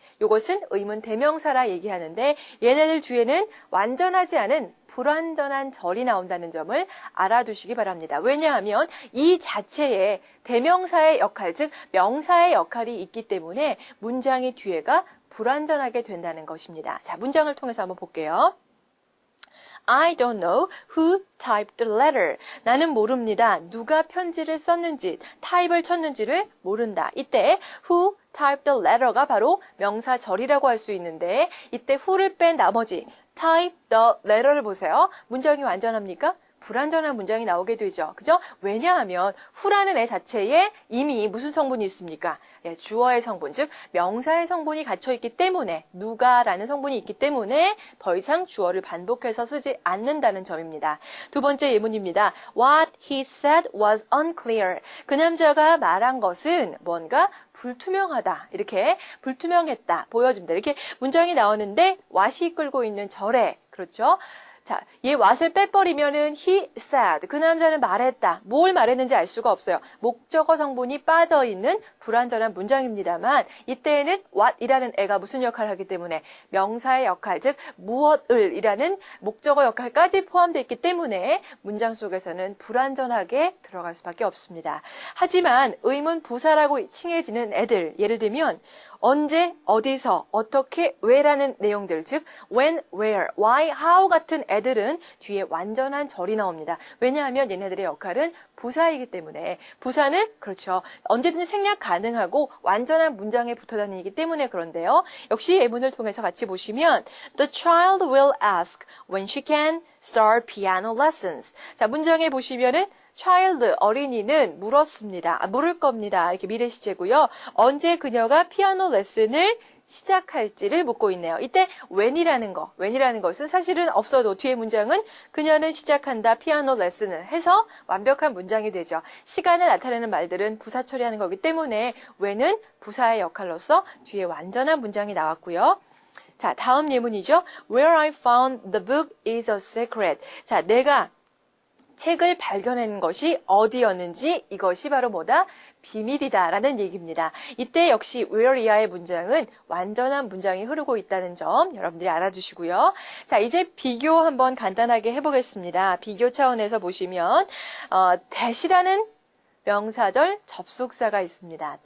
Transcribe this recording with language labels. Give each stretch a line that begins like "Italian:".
Korean: 요것은 의문 대명사라 얘기하는데 얘네들 뒤에는 완전하지 않은 불완전한 절이 나온다는 점을 알아두시기 바랍니다. 왜냐하면 이 자체에 대명사의 역할, 즉 명사의 역할이 있기 때문에 문장의 뒤에가 불완전하게 된다는 것입니다. 자, 문장을 통해서 한번 볼게요.
English: I don't know who typed the letter.
Korean: 나는 모릅니다. 누가 편지를 썼는지, 타입을 쳤는지를 모른다. 이때
English: who typed the letter
Korean: 가 바로 명사절이라고 할 수 있는데 이때 who를 뺀 나머지
English: type the letter
Korean: 를 보세요. 문장이 완전합니까? 불완전한 문장이 나오게 되죠. 그죠? 왜냐하면 who라는 애 자체에 이미 무슨 성분이 있습니까? 주어의 성분, 즉 명사의 성분이 갇혀있기 때문에 누가라는 성분이 있기 때문에 더 이상 주어를 반복해서 쓰지 않는다는 점입니다. 두 번째 예문입니다.
English: What he said was unclear.
Korean: 그 남자가 말한 것은 뭔가 불투명하다. 이렇게 불투명했다. 보여줍니다. 이렇게 문장이 나오는데 what이 끌고 있는 절에 그렇죠? 자, 얘 what을 빼버리면은
English: he said.
Korean: 그 남자는 말했다. 뭘 말했는지 알 수가 없어요. 목적어 성분이 빠져있는 불완전한 문장입니다만 이때에는 what이라는 애가 무슨 역할을 하기 때문에 명사의 역할, 즉 무엇을 이라는 목적어 역할까지 포함되어 있기 때문에 문장 속에서는 불완전하게 들어갈 수밖에 없습니다. 하지만 의문 부사라고 칭해지는 애들, 예를 들면 언제, 어디서, 어떻게, 왜라는 내용들, 즉 when, where, why, how 같은 애들은 뒤에 완전한 절이 나옵니다. 왜냐하면 얘네들의 역할은 부사이기 때문에 부사는 그렇죠. 언제든지 생략 가능하고 완전한 문장에 붙어 다니기 때문에 그런데요. 역시 예문을 통해서 같이 보시면
English: The child will ask when she can start piano lessons.
Korean: 자, 문장에 보시면은 child, 어린이는 물었습니다. 물을 겁니다. 이렇게 미래 시제고요. 언제 그녀가 피아노 레슨을 시작할지를 묻고 있네요. 이때 when이라는 것은 사실은 없어도 뒤에 문장은 그녀는 시작한다 피아노 레슨을 해서 완벽한 문장이 되죠. 시간을 나타내는 말들은 부사 처리하는 거기 때문에 when은 부사의 역할로서 뒤에 완전한 문장이 나왔고요. 자, 다음 예문이죠.
English: Where I found the book is a secret.
Korean: 자, 내가 책을 발견한 것이 어디였는지 이것이 바로 뭐다? 비밀이다라는 얘기입니다. 이때 역시 where 이하의 문장은 완전한 문장이 흐르고 있다는 점 여러분들이 알아두시고요. 자, 이제 비교 한번 간단하게 해보겠습니다. 비교 차원에서 보시면 that이라는 명사절 접속사가 있습니다.